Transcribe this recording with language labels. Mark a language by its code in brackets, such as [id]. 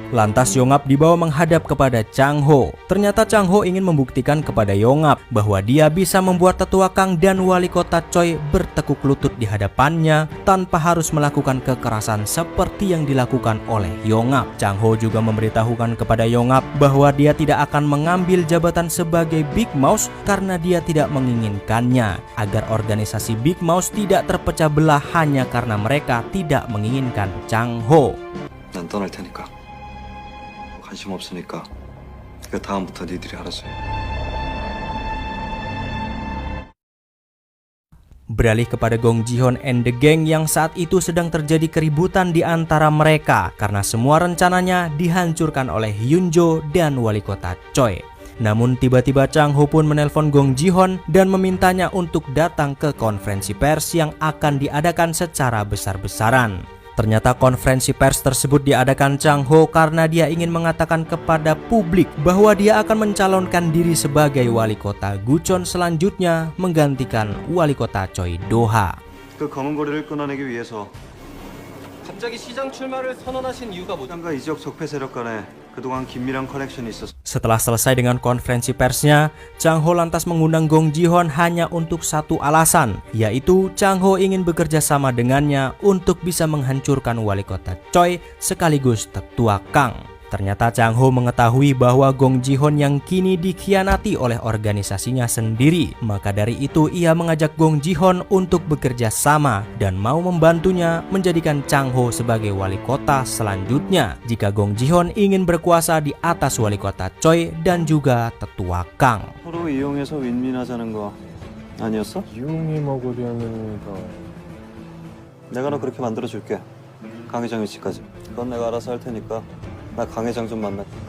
[id] Lantas Yongap dibawa menghadap kepada Chang Ho. Ternyata Chang Ho ingin membuktikan kepada Yongap bahwa dia bisa membuat Tetua Kang dan wali kota Choi bertekuk lutut di hadapannya tanpa harus melakukan kekerasan seperti yang dilakukan oleh Yongap. Chang Ho juga memberitahukan kepada Yongap bahwa dia tidak akan mengambil jabatan sebagai Big Mouse karena dia tidak menginginkannya, agar organisasi Big Mouse tidak terpecah belah hanya karena mereka tidak menginginkan Chang Ho. [ko] 난 떠날 테니까 관심 없으니까 그 다음부터 니들이 알아서 해. [id] Beralih kepada Gong Ji-hoon and the gang yang saat itu sedang terjadi keributan di antara mereka karena semua rencananya dihancurkan oleh Hyunjo dan wali kota Choi. Namun tiba-tiba Chang Ho pun menelpon Gong Ji-hoon dan memintanya untuk datang ke konferensi pers yang akan diadakan secara besar-besaran. Ternyata konferensi pers tersebut diadakan Chang Ho karena dia ingin mengatakan kepada publik bahwa dia akan mencalonkan diri sebagai wali kota Guchon selanjutnya menggantikan wali kota Choi Do-ha. [ko] 그 검은 고리를 끊어내기 위해서 갑자기 시장 출마를 선언하신 이유가 뭐죠? 당과 이 지역 적폐 세력 간에 그동안 긴밀한 커넥션이 있었어. [id] Setelah selesai dengan konferensi persnya, Chang Ho lantas mengundang Gong Ji-hoon hanya untuk satu alasan, yaitu Chang Ho ingin bekerja sama dengannya untuk bisa menghancurkan wali kota Choi sekaligus Tetua Kang. Ternyata Chang Ho mengetahui bahwa Gong Ji-hoon yang kini dikhianati oleh organisasinya sendiri. Maka dari itu ia mengajak Gong Ji-hoon untuk bekerja sama dan mau membantunya menjadikan Chang Ho sebagai wali kota selanjutnya jika Gong Ji-hoon ingin berkuasa di atas wali kota Choi dan juga Tetua Kang. [ko] 서로 이용해서 윈윈하자는 거 아니었어? 이용해 먹으려는 거 내가 너 그렇게 만들어줄게. 강회장 위치까지. 그건 내가 알아서 할 테니까 나 강회장 좀 만나.